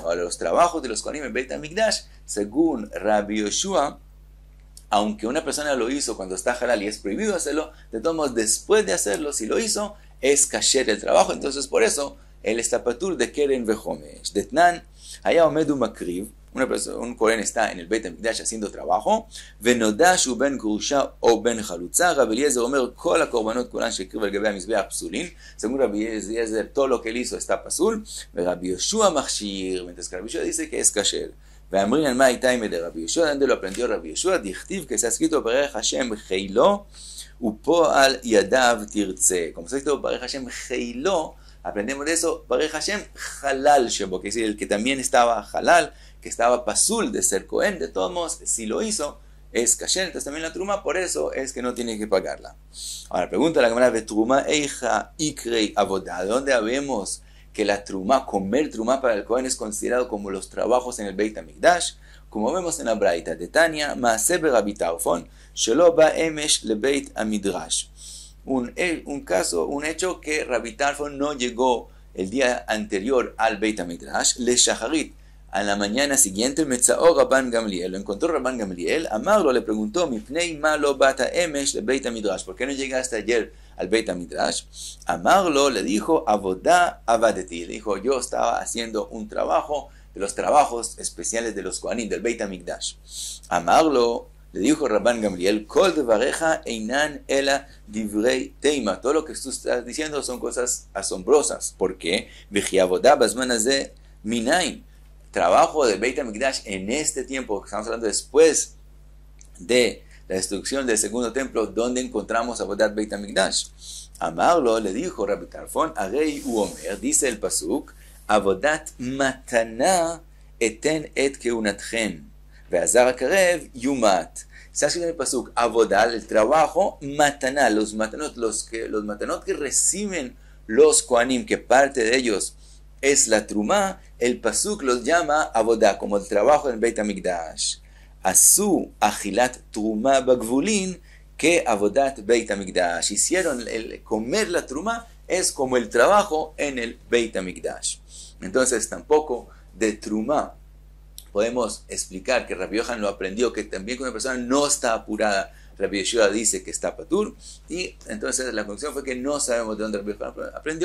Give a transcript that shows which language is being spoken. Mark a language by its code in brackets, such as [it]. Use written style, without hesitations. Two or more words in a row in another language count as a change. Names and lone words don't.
[es] Ahora, los trabajos de los Kohanim en el Beit HaMikdash, según Rabbi Yoshua, aunque una persona lo hizo cuando está halal y es prohibido hacerlo, de todos modos, después de hacerlo, si lo hizo, es kasher el trabajo. Entonces, por eso, él está patur de [he] קרן וחומש. [es] Detnan, allá [he] עומד ומקריב, [es] un Cohen está en el Beit HaMikdash haciendo trabajo, [he] ונודע שהוא בן גרושה או בן חלוצה, רבי אליעזר אומר, כל הקרבנות כולן שהקריב על גבי המזבח פסולין. [es] Según Rabbi Eliezer, todo lo que él hizo está pasul, Rabbi Yoshua Machshir, mientras que Rabbi Yoshua dice que es kasher. [arc] ואמרין על מאי טעמיה דרבי יהושע, [es] ¿dónde lo aprendió Rabbi Yoshua? Dichtiv, que se ha escrito [he] ברך השם חילו, ופועל ידיו תרצה. [es] Como se ha escrito [he] ברך השם חילו, [es] aprendemos de eso, [he] ברך השם חלל שבו, [es] que es el que también estaba halal, que estaba pasul de ser Cohen. De todos modos, si lo hizo, es kasher. Entonces también la truma, por eso es que no tiene que pagarla. Ahora, pregunta la Gemara, [arc] תרומה אי איקרי עבודה. [es] ¿De dónde sabemos que la truma, comer truma para el Cohen es considerado como los trabajos en el Beit HaMikdash? Como vemos en la Braita de Tania, [he] מעשה רבי טרפון, שלא בא אמש לבית המדרש. [es] Un hecho que Rabbi Tarfon no llegó el día anterior al Beit HaMidrash, [he] לשחרית, [es] a la mañana siguiente, [he] מצאו רבן גמליאל, [es] lo encontró Rabban Gamliel, Amarlo le preguntó, [he] מפני מה לא באת אמש לבית המדרש, [es] ¿por qué no llegaste ayer al Beit HaMidrash? Amarlo le dijo, [he] עבודה עבדתי, [es] le dijo, yo estaba haciendo un trabajo, de los trabajos especiales de los Kohanim, del Beit HaMikdash. Amarlo le dijo Rabban Gamliel, [he] כל דבריך אינן אלא דברי תימה. [es] Todo lo que tú estás diciendo son cosas asombrosas. ¿Por qué? [he] וכי עבודה בזמן הזה מניין. [es] trabajo de Beit HaMikdash en este tiempo, que estamos hablando después de la destrucción del segundo templo, donde encontramos [he] עבודת בית המקדש. [es] Amarlo, le dijo Rabbi Tarfon, [he] הרי הוא אומר, [es] dice el pasuk, [he] עבודת מתנה אתן את כהנתכם, והזר הקרב יומת. [es] Se hace en el pasuk, Avodal, el trabajo, mataná, los matanot que reciben los kohanim, que parte de ellos es la trumá, el pasuk los llama Avodá, como el trabajo en Beit HaMikdash. [he] עשו אכילת תרומה בגבולין, que עבודת בית המקדש. [es] Hicieron el comer la trumá, es como el trabajo en el Beit HaMikdash. Entonces tampoco de trumá podemos explicar que Rabbi Yohanan lo aprendió, que también cuando una persona no está apurada, Rabbi Yeshua dice que está patur, y entonces la conclusión fue que no sabemos de dónde Rabbi Yohanan aprendió.